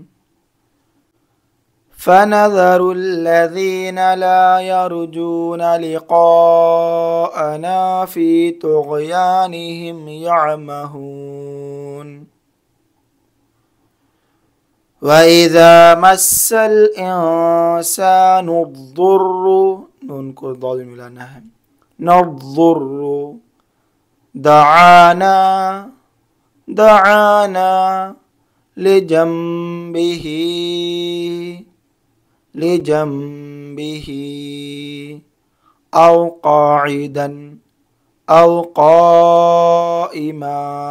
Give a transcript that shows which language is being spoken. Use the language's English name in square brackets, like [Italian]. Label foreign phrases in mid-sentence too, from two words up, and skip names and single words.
[Arabic] فنذر الذين لا يرجون لقاءنا في طغيانهم يعمهون. وإذا مس الإنسان الضر, [Hindi] नून को दाल मिलाना है, [Arabic] الضر دعانا لجنبه أو قاعدا أو قائما.